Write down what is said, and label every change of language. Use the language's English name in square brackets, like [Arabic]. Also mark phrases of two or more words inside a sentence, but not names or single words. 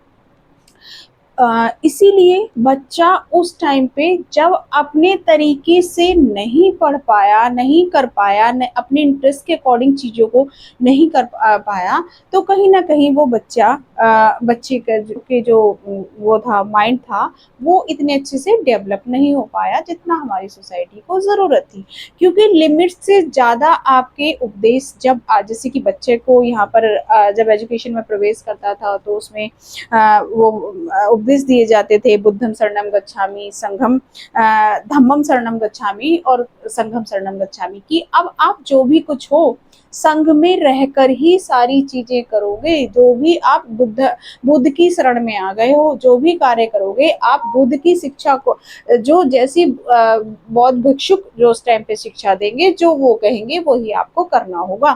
[Hindi] इसीलिए बच्चा उस टाइम पे जब अपने तरीके से नहीं पढ़ पाया, नहीं कर पाया, अपने इंटरेस्ट के अकॉर्डिंग चीज़ों को नहीं कर पाया, तो कहीं ना कहीं वो बच्चे के जो वो था, माइंड था, वो इतने अच्छे से डेवलप नहीं हो पाया जितना हमारी सोसाइटी को ज़रूरत थी। क्योंकि लिमिट से ज़्यादा आपके उपदेश, जब जैसे कि बच्चे को यहाँ पर जब एजुकेशन में प्रवेश करता था तो उसमें वो उपदेश दिए जाते थे, [Pali] बुद्धम शरणम गच्छामि, संघम धम्मम शरणम गच्छामि और संघम शरणम गच्छामि, [Hindi] कि अब आप जो भी कुछ हो संघ में रहकर ही सारी चीजें करोगे। जो भी आप बुद्ध की शरण में आ गए हो, जो भी कार्य करोगे आप बुद्ध की शिक्षा को, जो जैसी बौद्ध भिक्षुक जो उस टाइम पे शिक्षा देंगे, जो वो कहेंगे वही आपको करना होगा।